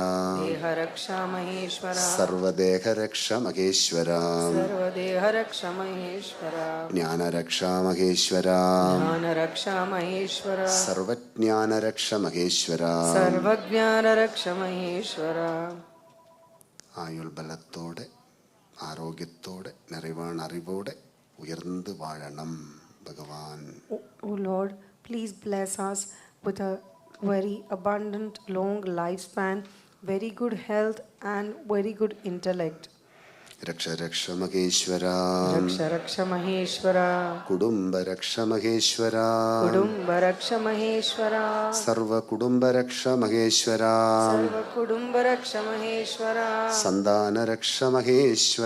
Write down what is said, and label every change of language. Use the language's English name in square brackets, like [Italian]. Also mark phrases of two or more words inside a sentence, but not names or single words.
[Sanskrit] देह रक्ष महेश्वर. सर्व देह रक्ष महेश्वरा. सर्व देह रक्ष महेश्वर. ज्ञान रक्ष महेश्वरा. ज्ञान रक्ष महेश्वर. सर्वज्ञान रक्ष महेश्वरा. सर्वज्ञान रक्ष महेश्वर. [Tamil] ஆயுள் பலத்தோடு ஆரோக்கியத்தோடு நிறைவான அறிவோடு உயர்ந்து வாழணும் பகவான். [English] O Lord, please bless us with a very abundant, long lifespan, very good health and very good intellect. [Sanskrit] രക്ഷ രക്ഷ മഹേശ്വര രക്ഷ രക്ഷ മഹേശ്വര കുടുംബ രക്ഷ മഹേശ്വര കുടുംബ രക്ഷ മഹേശ്വര സർവ കുടുംബ രക്ഷ മഹേശ്വര സർവ കുടുംബ രക്ഷ മഹേശ്വര സന്താന രക്ഷ മഹേശ്വര